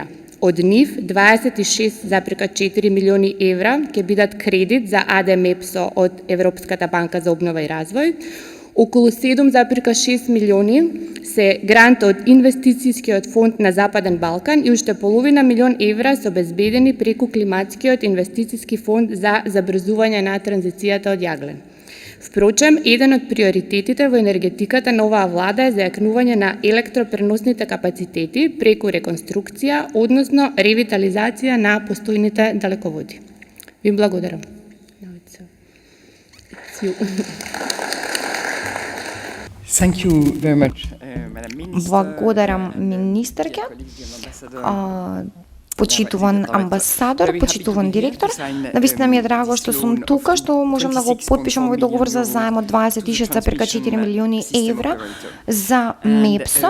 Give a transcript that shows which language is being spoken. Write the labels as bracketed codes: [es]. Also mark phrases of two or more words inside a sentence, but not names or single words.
[mk] Од нив 26,4 милиони евра ќе бидат кредит за АД МЕПСО од Европската банка за обнова и развој, околу 7,6 милиони се грант од инвестицијскиот фонд на Западен Балкан и уште половина милион евра се обезбедени преку климатскиот инвестицијски фонд за забрзување на транзицијата од јаглен. Впрочем, еден од приоритетите во енергетиката на оваа влада е зајакнување на електропреносните капацитети преку реконструкција, односно ревитализација на постојните далеководи. Ви благодарам. [en] Thank you very much, [mk] Благодарам министерке, почитуван амбасадор, почитуван директор. Навистина ми е драго што сум тука, што можам да го потпишам овој договор за заем од 26,4 милиони евра за МЕПСО.